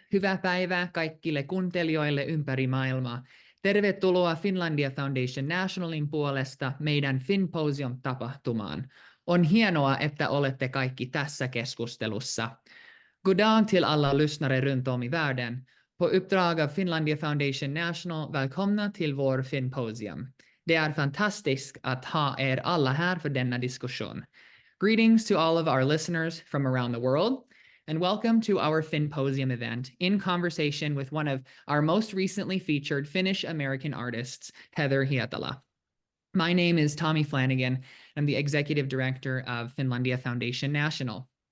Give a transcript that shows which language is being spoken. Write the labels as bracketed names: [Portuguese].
[Finnish] Hyvää päivää kaikille kuuntelijoille ympäri maailmaa. Tervetuloa Finlandia Foundation Nationalin puolesta meidän Finnposium-tapahtumaan. On hienoa, että olette kaikki tässä keskustelussa. [Swedish] God dag till alla lyssnare runt om i världen. På uppdrag av Finlandia Foundation National, välkomna till vår Finnposium. Det är fantastiskt att ha er alla här för denna diskussion. [English] Greetings to all of our listeners from around the world. And welcome to our Finnposium event in conversation with one of our most recently featured Finnish-American artists, Heather Hietala. My name is Tommy Flanagan. I'm the executive director of Finlandia Foundation National.